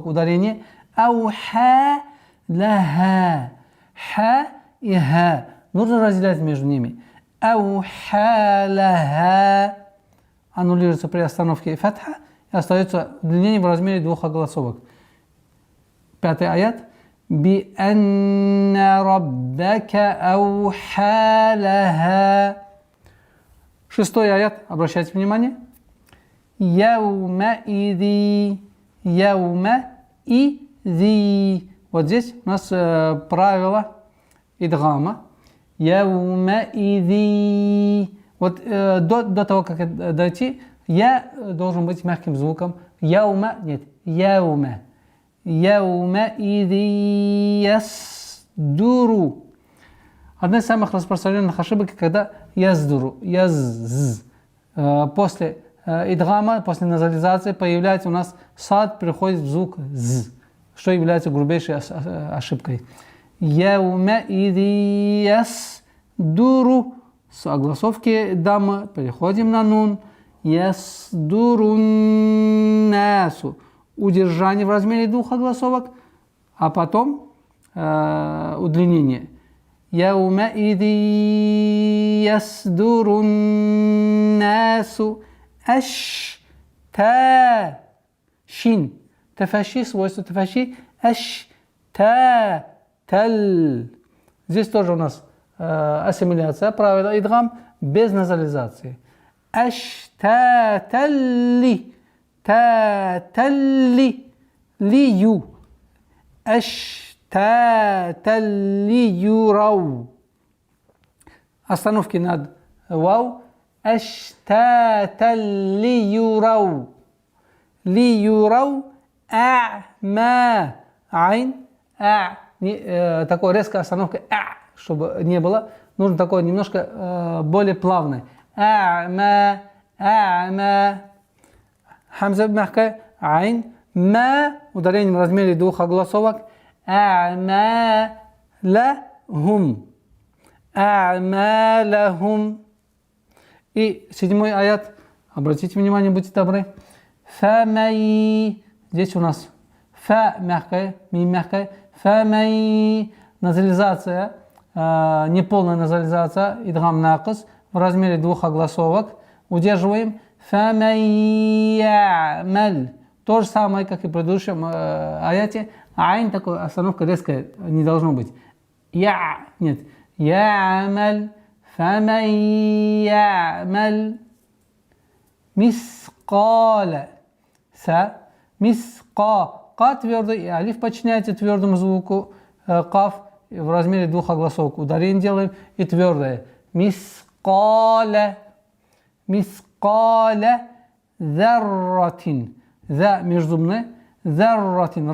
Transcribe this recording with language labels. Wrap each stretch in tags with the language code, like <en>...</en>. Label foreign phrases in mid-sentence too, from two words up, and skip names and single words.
<ar>Ударение. أوحى لها. Ха и ха.</ar> <ru>Нужно разделять между ними.</ru> <ar>أوحى لها.</ar> <ru>Аннулируется при остановке фатха и остается удлинение в размере двух огласовок. 5-й аят.</ru> <ar>بأن ربك أوحى لها.</ar> <ru>6-й аят. Обращайте внимание.</ru> <ar>يومئذ يومئذ.</ar> <ru>Вот здесь у нас правило идгама.</ru> <ar>يومئذ.</ar> <ru>Вот до того, как дойти, я должен быть мягким звуком.</ru> <ar>Яума, нет, яума. يومئذ يصدر.</ar> <ru>Одна из самых распространенных ошибок, когда яздуру, язз. После идгама, после назализации появляется у нас сад, переходит в звук з, что является грубейшей ошибкой.</ru> <ar>يومئذ يصدر.</ar> <ru>С огласовки дамы переходим на нун.</ru> <ar>يصدر الناس.</ar> <ru>Удержание в размере двух огласовок, а потом удлинение.</ru> <ar>يومئذ يصدر الناس. Аш та шин. Тафаши, свойство тафаши. Аш та тал.</ar> <ru>Здесь тоже у нас ассимиляция, правило идгам без назализации.</ru> <ar>Аштаталли, таталли, лию. أشتاتا ليروا.</ar> <ru>Остановки над вау.</ru> <ar>Аштаталли юрау. Ли юрау а'ма. Айн.</ar> <ru>Такой резкая остановка. Чтобы не было, нужно такое немножко более плавное.</ru> <ar>А'ма, а'ма. Хамза мягкая. Айн. Ма.</ar> <ru>Ударение в размере двух огласовок.</ru> <ar>أعمالهم. أعمالهم.</ar> <ru>И 7-й аят. Обратите внимание, будьте добры.</ru> <ar>فمن.</ar> <ru>Здесь у нас фа мягкая, ми мягкая. Фамай. Назализация. Неполная назализация, идгам накис, в размере двух огласовок. Удерживаем. Фамайямаль. То же самое, как и в предыдущем аяте. Айн, такой остановка резкая, не должно быть. Я, нет.</ru> <ar>يعمل. فمن يعمل مثقال. Са. Миска.</ar> <ru>Ка твердый, и алиф подчиняется твердому звуку.</ru> <ar>Каф.</ar> <ru>В размере двух огласовок. Ударение делаем и твердое.</ru> <ar>مثقال مثقال ذرة.</ar> <ru>За межзубная. Зарратин.</ru>